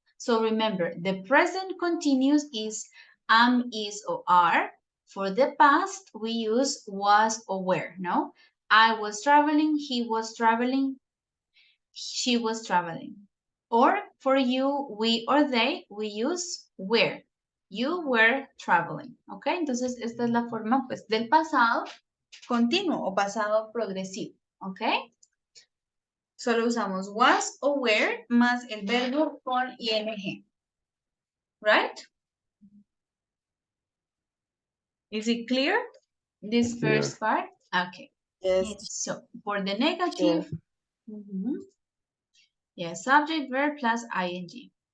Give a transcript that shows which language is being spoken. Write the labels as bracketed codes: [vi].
[en] So remember, the present continuous is am, is, or are. For the past, we use was or were, no? I was traveling, he was traveling, she was traveling. Or for you, we or they, we use were. You were traveling, ¿ok? [es] Entonces, esta es la forma, pues, del pasado continuo o pasado progresivo, ¿ok? Solo usamos was o were más el verbo con ing. [en] Right? Is it clear? This first part? Okay. Yes. So for the negative, subject, verb plus ing.